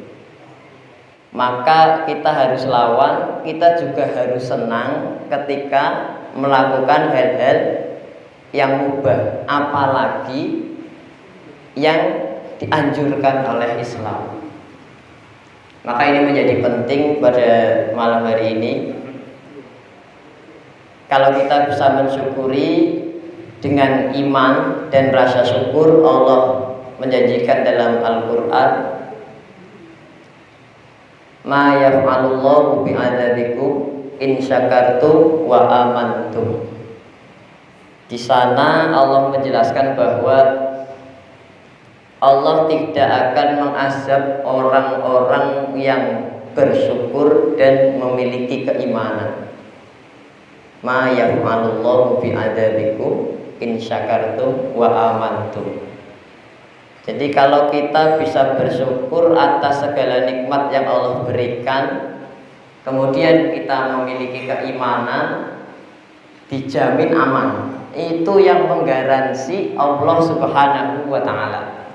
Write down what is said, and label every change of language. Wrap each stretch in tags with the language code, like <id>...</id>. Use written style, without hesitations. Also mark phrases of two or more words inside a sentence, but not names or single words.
<id>Maka kita harus lawan, kita juga harus senang ketika melakukan hal-hal yang mubah, apalagi yang dianjurkan oleh Islam. Maka ini menjadi penting pada malam hari ini. Kalau kita bisa mensyukuri dengan iman dan rasa syukur, Allah menjanjikan dalam Al-Quran,</id> <ar>ما يفعل الله بعذابكم إن شكرتم وآمنتم.</ar> <id>Di sana Allah menjelaskan bahwa Allah tidak akan mengazab orang-orang yang bersyukur dan memiliki keimanan.</id> <ar>ما يفعل الله بعذابكم إن شكرتم وآمنتم.</ar> <id>Jadi kalau kita bisa bersyukur atas segala nikmat yang Allah berikan, kemudian kita memiliki keimanan, dijamin aman. Itu yang menggaransi Allah</id> <ar>سبحانه وتعالى.</ar>